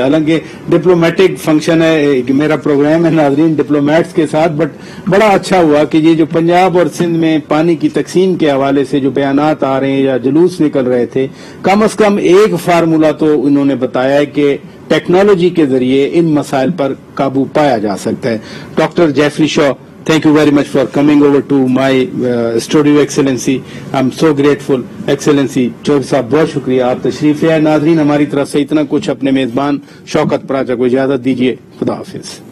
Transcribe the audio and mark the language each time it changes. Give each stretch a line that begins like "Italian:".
Hindi: हालांकि diplomatic function है, मेरा प्रोग्राम है नाज़रीन डिप्लोमेट्स के साथ, बट बड़ा अच्छा हुआ कि ये जो पंजाब और सिंध में पानी की तकसीम के हवाले से जो बयानात आ रहे हैं या जुलूस निकल रहे थे, कम से कम एक फार्मूला तो इन्होंने बताया है कि टेक्नोलॉजी के जरिए इन मसाइल पर काबू पाया जा सकता है। Doctor Jeffrey Shaw,
English: thank you very much for coming over to my studio, Excellency. I'm so grateful, Excellency.
Hindi: Chaudhary साहब बहुत शुक्रिया, आप तशरीफ ले आए। नाजरीन हमारी तरफ से इतना कुछ, अपने मेजबान शौकत पराचा को इजाजत दीजिए। खुदा हाफिज।